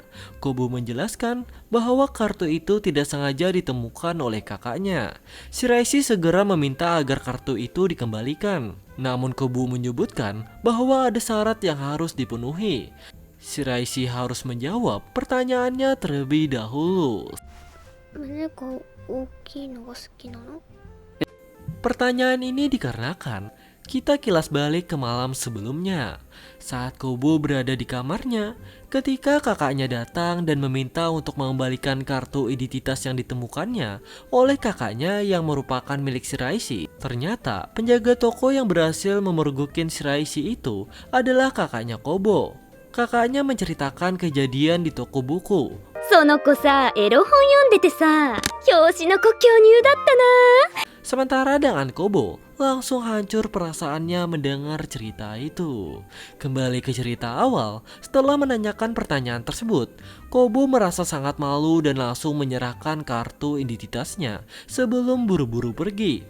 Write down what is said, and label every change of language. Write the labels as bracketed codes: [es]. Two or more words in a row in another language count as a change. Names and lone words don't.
[id] Kobo menjelaskan bahwa kartu itu tidak sengaja ditemukan oleh kakaknya. Shiraishi segera meminta agar kartu itu dikembalikan. Namun Kobo menyebutkan bahwa ada syarat yang harus dipenuhi. Shiraishi harus menjawab pertanyaannya terlebih dahulu. [ja] 胸が大きいのが好きなの？ [id] Pertanyaan ini dikarenakan kita kilas balik ke malam sebelumnya. Saat Kobo berada di kamarnya, ketika kakaknya datang dan meminta untuk mengembalikan kartu identitas yang ditemukannya oleh kakaknya yang merupakan milik Shiraishi. Ternyata penjaga toko yang berhasil memergokin Shiraishi itu adalah kakaknya Kobo. Kakaknya menceritakan kejadian di toko buku. [ja] その子さ、エロ本読んでてさ、表紙の子巨乳だったな。 [id] Sementara dengan Kobo langsung hancur perasaannya mendengar cerita itu. Kembali ke cerita awal, setelah menanyakan pertanyaan tersebut, Kobo merasa sangat malu dan langsung menyerahkan kartu identitasnya sebelum buru-buru pergi.